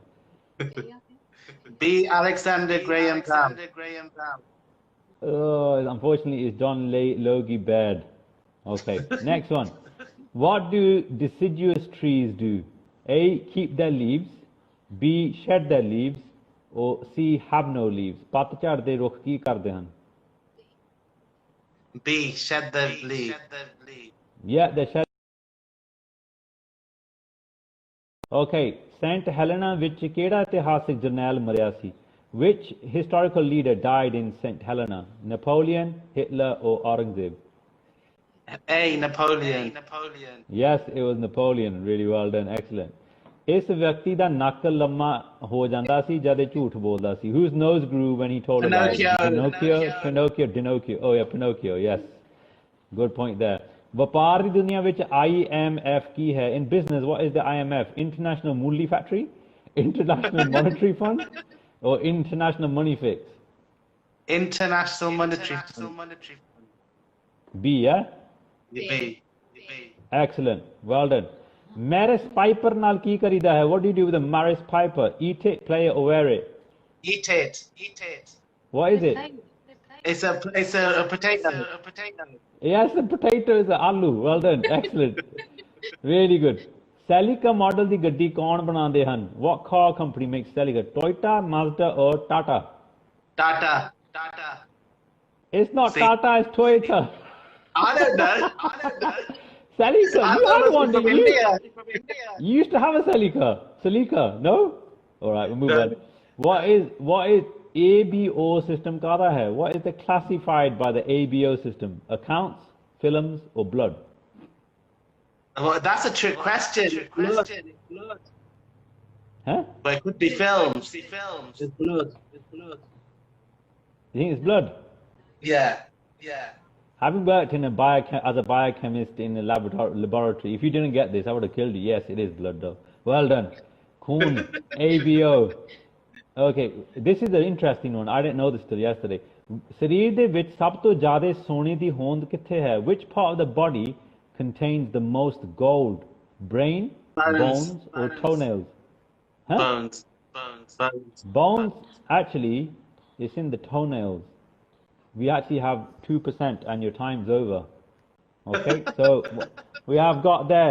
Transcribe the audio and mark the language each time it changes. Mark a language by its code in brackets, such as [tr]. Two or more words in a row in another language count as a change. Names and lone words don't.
[en] B. Alexander Graham Bell. Oh, unfortunately, it's John Logie Baird. Okay, next one. What do deciduous trees do? A. Keep their leaves. B. Shed their leaves. Or C. Have no leaves. [pa] ਪਤਝੜ ਦੇ ਰੁੱਖ ਕੀ ਕਰਦੇ ਹਨ? [en] B. Shed their leaves. Yeah, they shed. Okay, [pa] Saint Helena ਵਿੱਚ ਕਿਹੜਾ ਇਤਿਹਾਸਿਕ ਜਰਨੈਲ ਮਰਿਆ ਸੀ? [en] Which historical leader died in Saint Helena? Napoleon, Hitler, or Aurangzeb? A. Napoleon. Yes, it was Napoleon. Really well done. Excellent. [pa] ਇਸ ਵਿਅਕਤੀ ਦਾ ਨੱਕ ਲੰਮਾ ਹੋ ਜਾਂਦਾ ਸੀ ਜਦ ਇਹ ਝੂਠ ਬੋਲਦਾ ਸੀ. [en] Whose nose grew when he told a lie? Pinocchio. Oh yeah, Pinocchio. Yes. Good point there. [pa] ਵਪਾਰ ਦੀ ਦੁਨੀਆ ਵਿੱਚ IMF ਕੀ ਹੈ? [en] In business, what is the IMF? International Mulli Factory, International Monetary Fund, or International Money Fix? International Monetary Fund. B, yeah? B. Excellent. Well done. [pa] Maris Piper ਨਾਲ ਕੀ ਕਰੀਦਾ ਹੈ? [en] What do you do with a Maris Piper? Eat it, play it, or wear it? Eat it. What is it? It's a potato. Yes, the potato is the aloo. Well done. Excellent. Really good. [pa] Celica model ਦੀ ਗੱਡੀ ਕੌਣ ਬਣਾਉਂਦੇ ਹਨ? [en] What car company makes Celica? Toyota, Mazda, or Tata? Tata. It's not Tata, it's Toyota. I don't know. Celica, you had one, from didn't you? India. You used to have a Celica, no? All right, we'll move on. What is ABO system [pa] ਕਾਹਦਾ ਹੈ? [en] What is the classified by the ABO system? Accounts, films, or blood? Well, that's a trick question. Blood. Huh? But it could be films. It's blood. You think it's blood? Yeah. Having worked as a biochemist in a laboratory, if you didn't get this, I would have killed you. Yes, it is blood though. Well done. Khoon, ABO. Okay, this is an interesting one. I didn't know this till yesterday. ਸਰੀਰ ਦੇ ਵਿੱਚ ਸਭ ਤੋਂ ਜ਼ਿਆਦਾ ਸੋਨੇ ਦੀ ਹੋਂਦ ਕਿੱਥੇ ਹੈ? Which part of the body contains the most gold? Brain, bones, or toenails? Huh? Bones, actually, is in the toenails. We actually have 2% and your time's over. Okay, so we have got there.